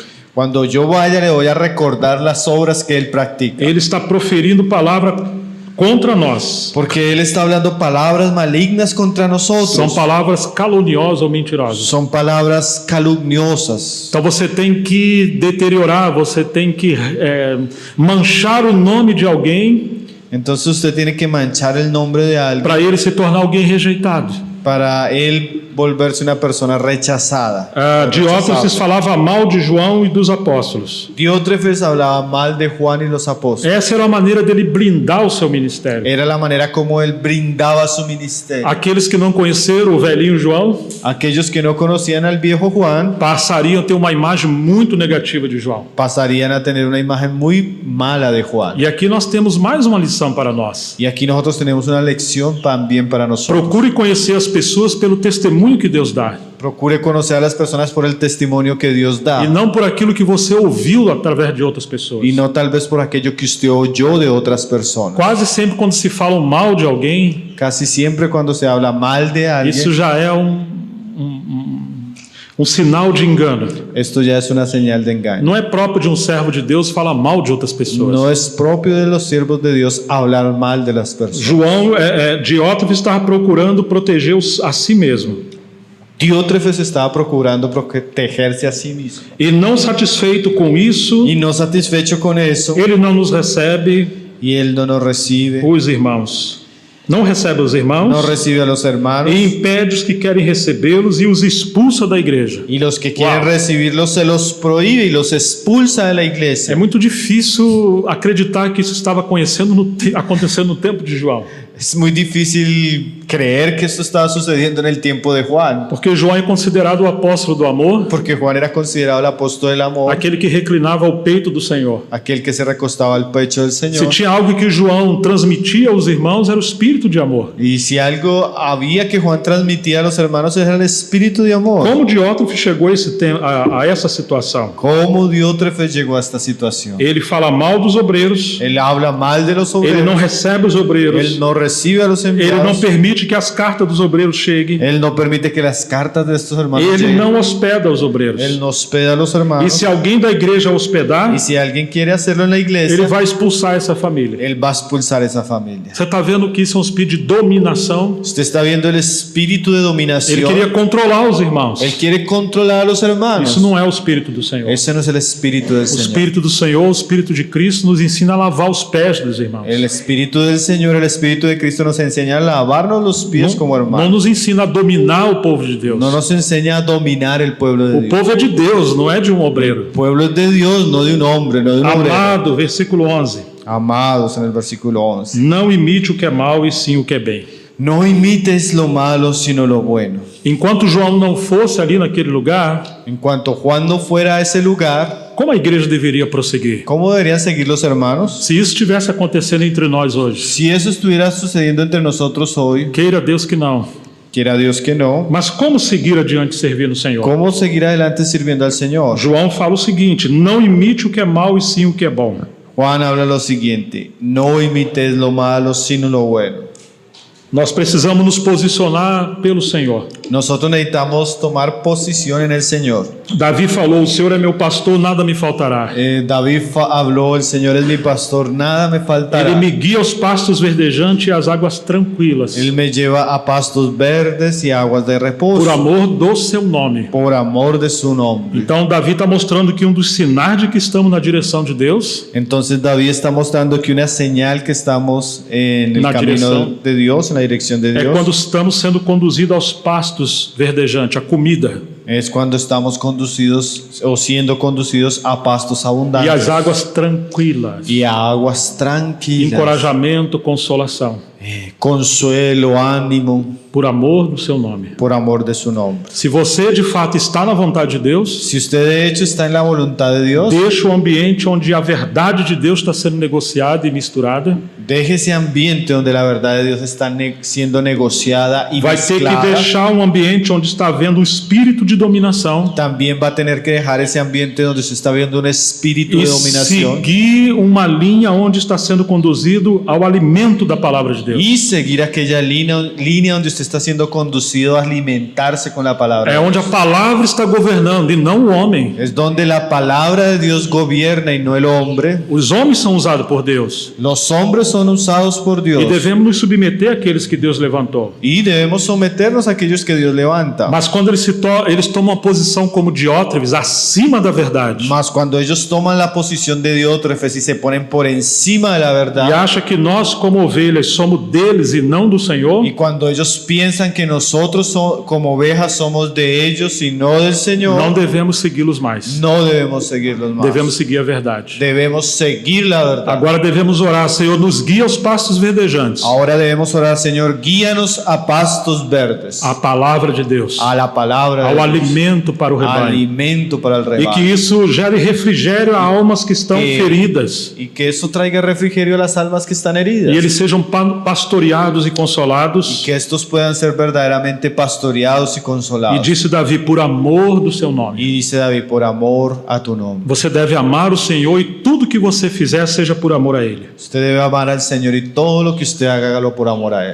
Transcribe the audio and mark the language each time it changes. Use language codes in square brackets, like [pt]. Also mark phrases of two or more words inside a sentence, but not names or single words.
[es] Cuando yo vaya le voy a recordar las obras que él practica. [pt] Ele está proferindo palavra contra nós. [es] Porque él está hablando palabras malignas contra [pt] São [es] nosotros. [pt] palavras caluniosas ou mentirosas. [es] Son palabras calumniosas. [pt] Então você tem que deteriorar, você tem que manchar o nome de alguém [es] Entonces usted tiene que manchar el nombre de alguien [pt] para ele se tornar alguém rejeitado. [es] para él volverse una persona rechazada. [pt] Diótrefes falava mal de João e dos apóstolos. [es] Diótrefes hablaba mal de Juan y los apóstoles. [pt] Essa era a maneira dele blindar o seu ministério. [es] Era la manera como él brindaba su ministerio. [pt] Aqueles que não conheceram o velhinho João [es] Aquellos que no conocían al viejo Juan [pt] passariam a ter uma imagem muito negativa de João. [es] pasarían a tener una imagen muy mala de Juan. [pt] E aqui nós temos mais uma lição para nós. [es] Y aquí nosotros tenemos una lección también para nosotros. [pt] Procure conhecer as pessoas pelo testemunho que Deus dá [es] Procure conocer a las personas por el testimonio que Dios da [pt] e não por aquilo que você ouviu através de outras pessoas. [es] y no tal vez por aquello que usted oyó de otras personas. [pt] Quase sempre quando se fala mal de alguém, [es] Casi siempre cuando se habla mal de [pt] isso [es] alguien, [pt] já é um sinal de engano. [es] esto ya es una señal de engaño. [pt] Não é próprio de um servo de Deus falar mal de outras pessoas. [es] No es propio de los siervos de Dios hablar mal de las personas. [pt] João, Diótrefes estava procurando proteger a si mesmo. [es] Diótrefes estaba procurando protegerse a sí mismo. [pt] E não satisfeito com isso, [es] Y no satisfecho con eso, [pt] ele não nos recebe [es] y él no nos recibe, [pt] os irmãos. Não recebe os [es] no [pt] irmãos [es] recibe a los hermanos, [pt] e impede os que querem recebê-los e os expulsa da igreja. [es] y los que quieren Wow. recibirlos se los prohíbe y los expulsa de la [pt] É [es] iglesia. [pt] muito difícil acreditar que isso estava acontecendo no tempo de João. [es] Es muy difícil creer que esto estaba sucediendo en el tiempo de Juan, [pt] Porque João é considerado o apóstolo do amor, [es] porque Juan era considerado el apóstol del amor, [pt] aquele que reclinava ao peito do Senhor. [es] aquel que se recostaba al pecho del [pt] Se [es] Señor. [pt] tinha algo que João transmitia aos irmãos, era o espírito de amor. [es] Y si algo había que Juan transmitía a los hermanos era el espíritu de amor. [pt] Como Diótrefes chegou a essa situação? [es] ¿Cómo Diótrefes llegó a esta situación? [pt] Ele fala mal dos obreiros, [es] Él habla mal de los [pt] ele não [es] obreros, [pt] recebe os obreiros, [es] él no recibe a los [pt] ele não [es] enviados, [pt] permite que as cartas dos obreiros cheguem, [es] él no permite que las cartas de estos hermanos [pt] ele [es] lleguen, [pt] não hospeda os obreiros. [es] él no hospeda a los [pt] E [es] hermanos. [pt] se alguém da igreja hospedar, [es] Y si alguien quiere hacerlo en la [pt] ele [es] iglesia, [pt] vai expulsar essa família. [es] él va a expulsar esa familia. [pt] Você está vendo que isso é um espírito de dominação? [es] Usted está viendo el espíritu de [pt] Ele [es] dominación. [pt] queria controlar os irmãos. [es] Él quiere controlar a los hermanos. [pt] Isso não é o espírito do Senhor. [es] Ese no es el espíritu del [pt] O [es] Señor. [pt] espírito do Senhor, o espírito de Cristo, nos ensina a lavar os pés dos irmãos. [es] El espíritu del Señor, el espíritu de Cristo nos enseña a lavarnos los pies como [pt] Não [es] hermanos. [pt] nos ensina a dominar o povo de Deus. [es] No nos enseña a dominar el pueblo de [pt] O [es] Dios. [pt] povo é de Deus, não é de um obreiro. [es] El pueblo es de Dios, no de un hombre, no de un obrero. [pt] Amado, versículo 11. [es] Amados, en el versículo 11. [pt] Não imite o que é mal e sim o que é bem. [es] No imites lo malo, sino lo bueno. [pt] Enquanto João não fosse ali naquele lugar, [es] En cuanto Juan no fuera a ese lugar, [pt] como a igreja deveria prosseguir? [es] ¿cómo deberían seguir los hermanos? [pt] Se isso estivesse acontecendo entre nós hoje, [es] Si eso estuviera sucediendo entre nosotros hoy, [pt] queira Deus que não. [es] quiera Dios que no, [pt] Mas como seguir adiante servindo o Senhor? [es] ¿cómo seguir adelante sirviendo al Señor? [pt] João fala o seguinte: não imite o que é mal e sim o que é bom. [es] Juan habla lo siguiente: no imites lo malo, sino lo bueno. [pt] Nós precisamos nos posicionar pelo Senhor. [es] Nosotros necesitamos tomar posición en el Señor. [pt] Davi falou: o Senhor é meu pastor, nada me faltará. [es] David habló: el Señor es mi pastor, nada me faltará. [pt] Ele me guia aos pastos verdejantes e às águas tranquilas, [es] Él me lleva a pastos verdes y aguas de reposo, [pt] por amor do seu nome. [es] por amor de su nombre. [pt] Então Davi está mostrando que um dos sinais de que estamos na direção de Deus [es] Entonces David está mostrando que una señal que estamos en el La camino dirección. de Dios, en la dirección de [pt] é [es] Dios, [pt] quando estamos sendo conduzidos aos pastos verdejantes, a comida, [es] es cuando estamos conducidos o siendo conducidos a pastos [pt] e [es] abundantes [pt] às águas tranquilas, [es] y a aguas tranquilas. [pt] encorajamento, consolação, [es] Consuelo, ánimo, [pt] por amor do seu nome. [es] por amor de su nombre. [pt] Se você de fato está na vontade de Deus, [es] Si usted de hecho está en la voluntad de Dios, [pt] deixa o ambiente onde a verdade de Deus está sendo negociada e misturada. [es] deje ese ambiente donde la verdad de Dios está siendo negociada y [pt] Vai ter que [es] mezclada. [pt] deixar um ambiente onde está havendo um espírito de dominação [es] También va a tener que dejar ese ambiente donde se está viendo un espíritu [pt] e [es] de dominación [pt] seguir uma linha onde está sendo conduzido ao alimento da palavra de Deus. [es] y seguir aquella línea donde usted está siendo conducido a alimentarse con la palabra. [pt] É onde a palavra está governando e não o homem. [es] Es donde la palabra de Dios gobierna y no el hombre. [pt] Os homens são usados por Deus, [es] Los hombres son son usados por [pt] E [es] Dios. [pt] devemos nos submeter àqueles que Deus levantou. [es] Y debemos someternos a aquellos que Dios levanta. [pt] Mas quando eles tomam uma posição como Diótrefes, acima da verdade, [es] Mas cuando ellos toman la posición de Diótrefes y se ponen por encima de la [pt] e [es] verdad, [pt] acha que nós, como ovelhas, somos deles e não do Senhor, [es] y cuando ellos piensan que nosotros como ovejas somos de ellos y no del [pt] não [es] Señor, [pt] devemos segui-los mais. [es] no debemos seguirlos más. [pt] Devemos seguir a verdade. [es] Debemos seguir la verdad. [pt] Agora devemos orar, Senhor, nos guia aos pastos verdejantes. [es] Ahora debemos orar, Señor, guíanos a pastos verdes, [pt] A palavra de Deus, [es] a la palabra de [pt] ao [es] Dios, [pt] alimento para o rebanho. [es] alimento para el [pt] E que [es] rebaño. [pt] isso gere refrigério a almas que estão feridas. [es] Y que eso traiga refrigerio a las almas que están [pt] E [es] heridas. [pt] eles sejam pastoreados e consolados. [es] Que estos puedan ser verdaderamente pastoreados y [pt] E [es] consolados. [pt] disse Davi, por amor do seu nome. [es] Y dice David, por amor a tu nombre. [pt] Você deve amar o Senhor e tudo que você fizer seja por amor a Ele. [es] Usted debe amar al Señor y todo lo que usted haga, hágalo por amor a Él.